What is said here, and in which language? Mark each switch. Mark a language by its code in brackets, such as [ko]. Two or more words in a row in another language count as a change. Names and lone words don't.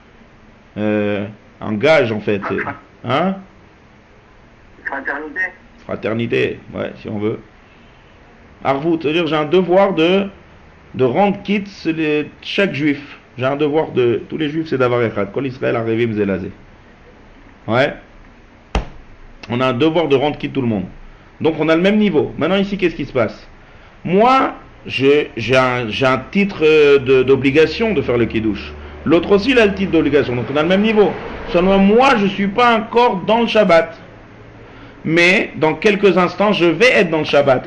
[fr] Un gage en fait. Hein? Fraternité. Fraternité, ouais, si on veut. Harvut, c'est-à-dire j'ai un devoir de rendre quitte chaque juif. J'ai un devoir de. Tous les juifs, c'est d'avoir echad. [he] כל ישראל ערבים זה לזה. [fr] Ouais. On a un devoir de rendre quitte tout le monde. Donc on a le même niveau. Maintenant ici, qu'est-ce qui se passe? Moi, j'ai un titre d'obligation de faire le kiddush. L'autre aussi, il a le titre d'obligation. Donc on a le même niveau. Seulement moi, je ne suis pas encore dans le Shabbat. Mais dans quelques instants, je vais être dans le Shabbat.